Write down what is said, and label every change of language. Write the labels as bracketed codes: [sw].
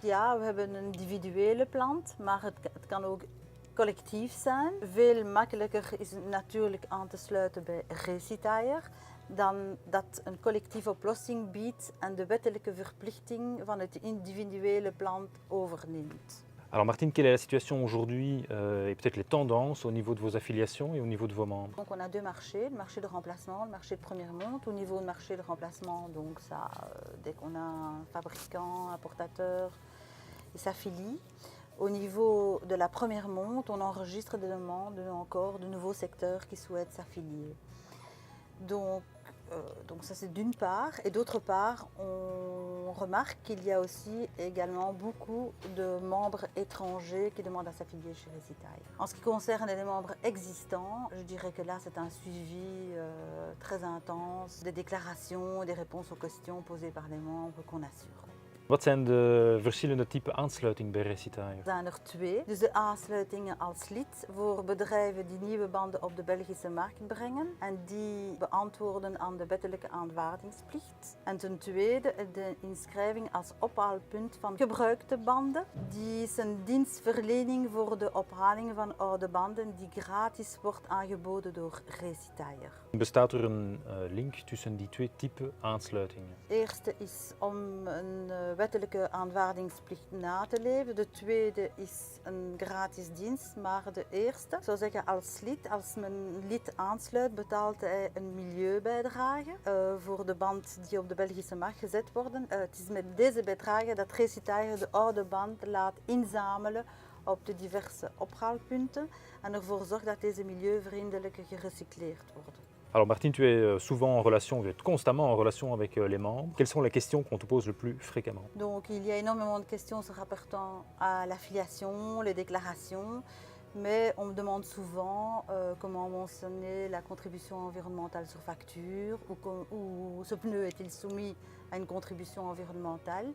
[nl] Ja, we hebben een individuele plan, maar het kan ook collectief zijn. Veel makkelijker is het natuurlijk aan te sluiten bij Recitaille dan dat een collectieve oplossing biedt en de wettelijke verplichting van het individuele plan overneemt. [fr] Alors Martine, quelle est la situation aujourd'hui et peut-être les tendances au niveau de vos affiliations et au niveau de vos membres? Donc on a 2 marchés, le marché de remplacement, le marché de première monte. Au niveau du marché de remplacement, donc ça, dès qu'on a un fabricant, importateur, il s'affilie. Au niveau de la première monte, on enregistre des demandes encore de nouveaux secteurs qui souhaitent s'affilier. Donc ça c'est d'une part, et d'autre part on remarque qu'il y a aussi également beaucoup de membres étrangers qui demandent à s'affilier chez Recitaille. En ce qui concerne les membres existants, je dirais que là c'est un suivi très intense, des déclarations, des réponses aux questions posées par les membres qu'on assure. [nl] Wat zijn de verschillende typen aansluiting bij Recitaille? Er zijn er twee. Dus de aansluitingen als lid voor bedrijven die nieuwe banden op de Belgische markt brengen en die beantwoorden aan de wettelijke aanvaardingsplicht. En ten tweede de inschrijving als ophaalpunt van gebruikte banden. Die is een dienstverlening voor de ophaling van oude banden die gratis wordt aangeboden door Recitaille. Bestaat er een link tussen die twee typen aansluitingen? De eerste is om een wettelijke aanvaardingsplicht na te leven. De tweede is een gratis dienst, maar de eerste, ik zou zeggen als men lid aansluit, betaalt hij een milieubijdrage voor de band die op de Belgische markt gezet worden. Het is met deze bijdrage dat Recitaille de oude band laat inzamelen op de diverse ophaalpunten en ervoor zorgt dat deze milieuvriendelijk gerecycleerd worden. [fr] Alors Martine, tu es souvent en relation, vous êtes constamment en relation avec les membres. Quelles sont les questions qu'on te pose le plus fréquemment? Donc il y a énormément de questions se rapportant à l'affiliation, les déclarations, mais on me demande souvent comment mentionner la contribution environnementale sur facture ou ce pneu est-il soumis à une contribution environnementale.